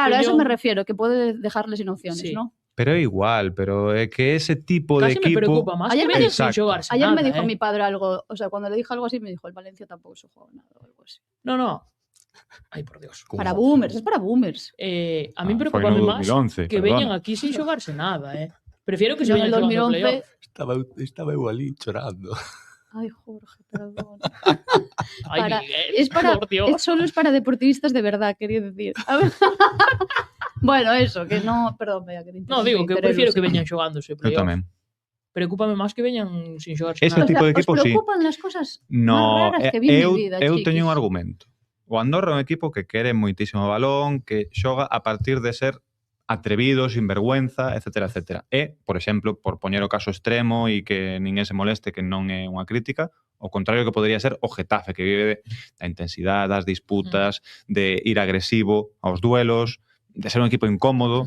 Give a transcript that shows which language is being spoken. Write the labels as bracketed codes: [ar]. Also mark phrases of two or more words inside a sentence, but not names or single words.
[es] Claro, a eso me refiero, que puede dejarle sin opciones, ¿no? [gl] Pero é igual, pero é que ese tipo de equipo... [es] Casi me preocupa más que vengan sin xogarse ayer nada. Me dijo mi padre algo, o sea, cuando le dije algo así, me dijo, el Valencia tampoco se juega nada o algo así. No. Ay, por Dios. Para boomers, es para boomers. A mí me preocupa más que veñan aquí sin xogarse nada, Prefiero que se [gl] veñan xogando [es] playoff. [gl] Estaba eu ali chorando. [es] Ay, Jorge, perdón. Ay, solo es para deportistas de verdad, quería decir. A ver. Bueno, eso, que no... Perdón, vea, que no, digo que prefiero que [gl] veñan xogándose [es] playoff. [gl] Eu tamén. Preocúpame máis que veñan sin xogarse [es] ese nada. tipo de equipo, sí. ¿Os preocupan las cosas no, más raras que vi en mi vida, [gl] eu [es] chiquis? [gl] teño un argumento. O Andorra é un equipo que quere moitísimo balón, que xoga a partir de ser atrevido, sinvergüenza, etc. E, por exemplo, por poñer o caso extremo e que ninguén se moleste, que non é unha crítica, o contrario que podría ser o Getafe, que vive da intensidade, das disputas, de ir agresivo aos duelos, de ser un equipo incómodo.